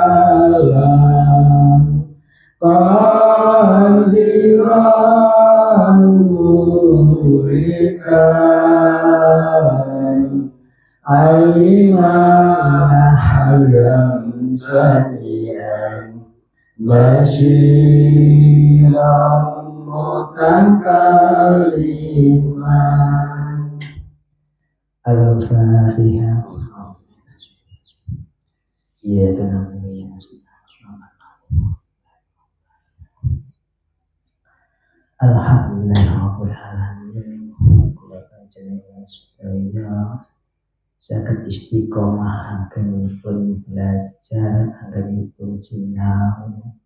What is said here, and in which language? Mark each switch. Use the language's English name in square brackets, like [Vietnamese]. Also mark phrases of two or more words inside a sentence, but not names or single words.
[Arabic] كلام قادرا مريدا عليما حيا سميعا بصيرا متكلما الفاتحة. [Javanese] Iya kan [Arabic] الحمد لله رب العالمين. [Javanese] Kula panjenengan sedaya saged istiqomah anggenipun belajar anggenipun sinau.